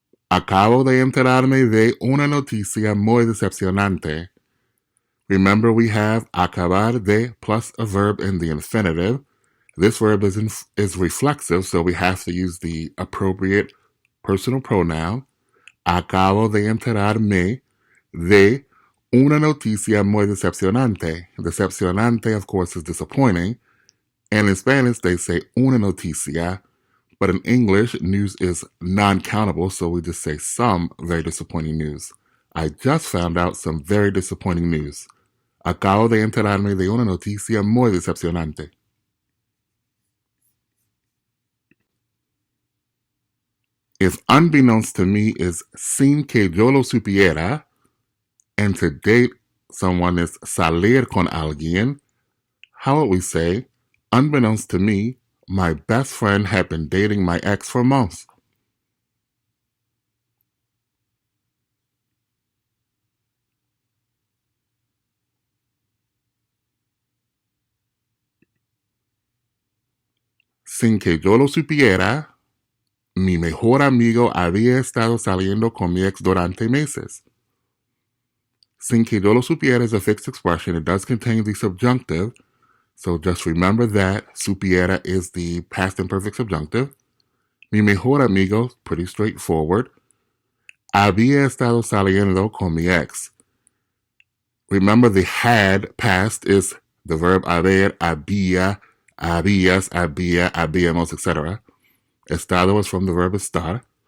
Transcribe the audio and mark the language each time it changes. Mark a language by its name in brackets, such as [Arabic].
[Spanish] Acabo de enterarme de una noticia muy decepcionante. [English] Remember, we have acabar de plus a verb in the infinitive. This verb is reflexive, so we have to use the appropriate personal pronoun. [Spanish] Acabo de enterarme de una noticia muy decepcionante. [English] Decepcionante, of course, is disappointing. And in Spanish, they say [Spanish] una noticia. [English] But in English, news is non-countable, so we just say some very disappointing news. I just found out some very disappointing news. [Spanish] Acabo de enterarme de una noticia muy decepcionante. [English] If unbeknownst to me is [Spanish] sin que yo lo supiera, [English] and to date someone is [Spanish] salir con alguien, [English] how would we say, unbeknownst to me, my best friend had been dating my ex for months? [Spanish] Sin que yo lo supiera, mi mejor amigo había estado saliendo con mi ex durante meses. Sin que yo lo supiera [English] is a fixed expression. It does contain the subjunctive, so just remember that supiera is the past imperfect subjunctive. Mi mejor amigo, pretty straightforward. [Spanish] Había estado saliendo con mi ex. [English] Remember, the had past is the verb haber, había, habías, habíamos, etc. Estado is from the verb estar.